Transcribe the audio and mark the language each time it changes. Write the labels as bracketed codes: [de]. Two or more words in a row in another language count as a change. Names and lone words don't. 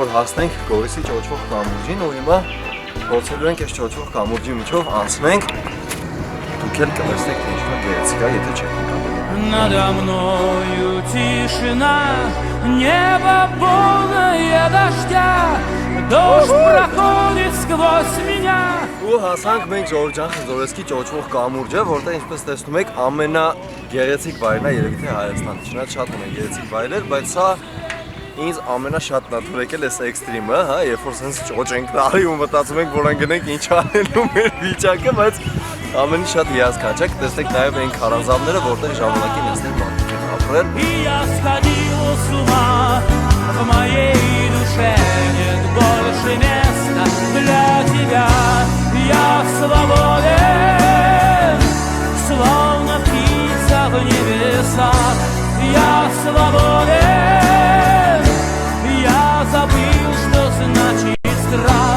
[hy] որ հասնենք Գորիսի ճոճվող կամուրջին ու հիմա փորձելու ենք այս ճոճվող կամուրջի միջով անցնենք դուք էլ կտեսնեք թե ինչքան գեղեցիկ է, եթե չեք ընկալել [ru] Надо мною тишина, небо полное дождя, дождь проходит сквозь меня [hy] Ու հասանք մենք Ժողովրդյան Խնձորեսկի ճոճվող կամուրջը, որտեղ ինչպես տեսնում եք ամենագեղեցիկ վայրն է երևի թե Հայաստանի, չնայած շատ ունեն գեղեցիկ վայրեր, բայց սա ինձ ամենաշատն է թվում եկել էս էքստրիմը, հա, երբ որ սենց ճոճ ենք տալի ու մտածում ենք, որ անգնենք ինչ անելու մեր վիճակը, բայց ամենի շատ հիասքանչ է, տեսնեք նաև այն քարանձավները, որտեղ ժամանակին այստեղ մարդիկ են ապրել։ [ru] И я сходил с ума, в моей душе нет больше места для тебя. Я свободен, словно птица в небесах. Я свободен, я забыл, что значит страх.